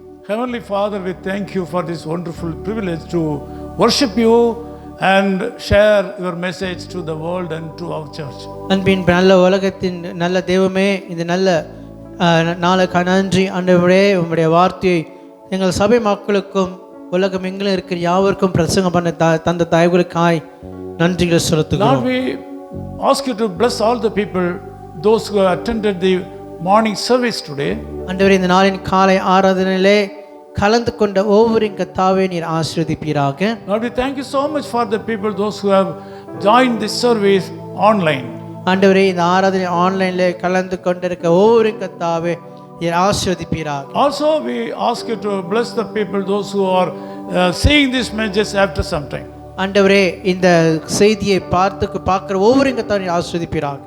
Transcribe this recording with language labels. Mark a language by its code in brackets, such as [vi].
[en] Heavenly Father, we thank you for this wonderful privilege to worship you and share your message to the world and to our church. [ta] அன்பின் நல்ல உலகத்தின் நல்ல தெய்வமே, இந்த நல்ல நாளுக்கு நன்றி ஆண்டவரே. உம்முடைய வார்த்தையை எங்கள் சபை மக்களுக்கும் உலகம் எங்கிலும் இருக்கிற யாவருக்கும் பிரசங்கம் பண்ண தந்த தயவுகளுக்காய் நன்றிகளை செலுத்துகிறோம். [en] Lord, we ask you to bless all the people, those who attended the morning service today. [ta] ஆண்டவரே இந்த நாளின் காலை ஆராதனையிலே கலந்து கொண்ட ஒவ்வொரு கர்த்தாவே நீர் ஆசீர்வதிப்பீராக. [en] Lord, we thank you so much for the people, those who have joined this service online. [ta] ஆண்டவரே இந்த ஆராதனை ஆன்லைன்ல கலந்து கொண்டிருக்க ஒவ்வொரு கர்த்தாவே நீர் ஆசீர்வதிப்பீராக. [en] Also, we ask you to bless the people, those who are seeing these messages after some time. [ta] ஆண்டவரே இந்த செய்தியை பார்க்கிற ஒவ்வொரு கர்த்தாவே நீர் ஆசீர்வதிப்பீராக.